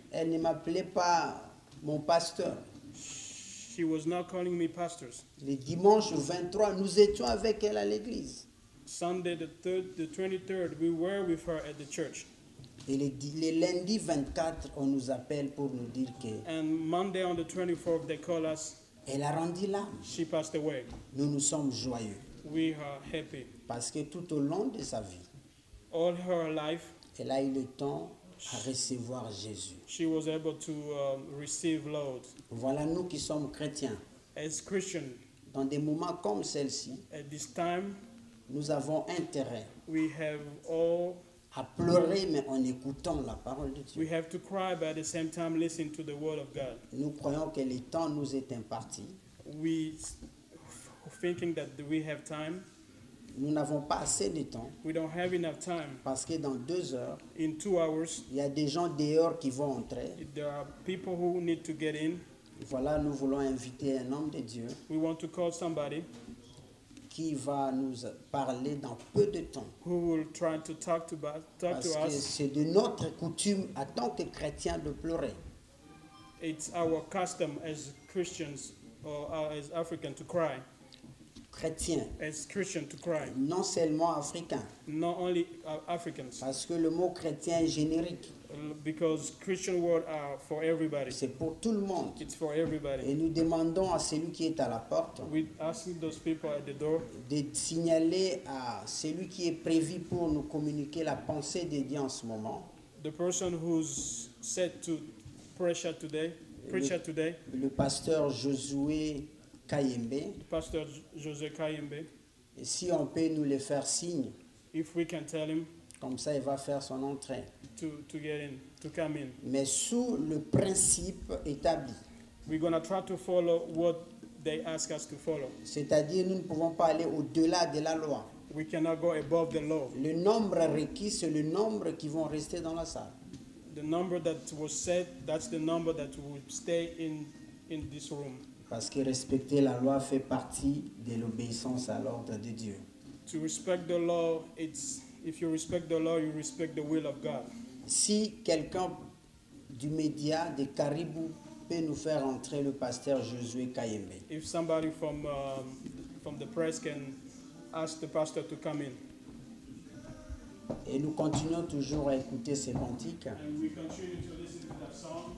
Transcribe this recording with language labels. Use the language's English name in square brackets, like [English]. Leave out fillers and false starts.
[French] Elle ne m'appelait pas mon pasteur. [English] She was not calling me pastors. [French] Le dimanche 23, nous étions avec elle à l'église. [English] Sunday the 23rd, we were with her at the church. [French] Et le lundi 24, on nous appelle pour nous dire [English] And Monday on the 24th, they call us. [French] qu'elle a rendu l'âme. [English] She passed away. [French] Nous sommes joyeux. [English] We are happy. [French] Parce que tout au long de sa vie, [English] All her life, [French] elle a eu le temps à recevoir Jésus. [English] she was able to receive Lord. [French] Voilà nous qui sommes chrétiens. [English] As Christian, [French] Dans des moments comme celle-ci, [English] at this time, [French] nous avons intérêt [English] we have all [French] à pleurer, mais en écoutant la parole de [English] we [French] Dieu. [English] have to cry, but at the same time listen to the word of God. [French] Nous croyons que le temps nous est imparti. [English] We thinking that we have time. [French] Nous n'avons pas assez de temps [English] We don't have enough time. [French] parce que dans 2 heures, [English] In 2 hours, [French] il y a des gens dehors qui vont entrer. [English] there are people who need to get in. [French] Voilà, nous voulons inviter un homme de Dieu [English] We want to call somebody [French] qui va nous parler dans peu de temps. [English] who will try to talk to [French] Parce que [English] us. [French] c'est de notre coutume en tant que chrétiens de pleurer. [English] It's our custom as Christians or as African to cry. [French] Chrétiens, [English] As Christian to cry. [French] non seulement africains. [English] Not only Africans, [French] Parce que le mot chrétien est générique. [English] because Christian word are for everybody. [French] C'est pour tout le monde. [English] It's for [French] Et [English] everybody. [French] nous demandons à celui qui est à la porte [English] We asking those people at the door [French] de signaler à celui qui est prévu pour nous communiquer la pensée de Dieu en ce moment, [English] the person who's set to preach today, [French] le pasteur Josué Kayembe. [English] Pastor Jose Kayembe. [French] Et si on peut nous le faire signe, [English] If we can tell him [French] Comme ça, il va faire son entrée. [English] to get in, to come in. [French] Mais sous le principe établi. [English] We're going to try to follow what they ask us to follow. [French] C'est-à-dire, nous ne pouvons pas aller au-delà de la loi. [English] We cannot go above the law. [French] Le nombre requis, c'est le nombre qui vont rester dans la salle. [English] The number that was set, that's the number that will stay in this room. [French] Parce que respecter la loi fait partie de l'obéissance à l'ordre de Dieu. [English] To respect the law, it's if you respect the law, you respect the will of God. [French] Si quelqu'un du média de Caribou peut nous faire entrer le pasteur Josué Kayembe. [English] If somebody from the press can ask the pastor to come in. [French] Et nous continuons toujours à écouter ces cantiques. [English] And we continue to listen to that song.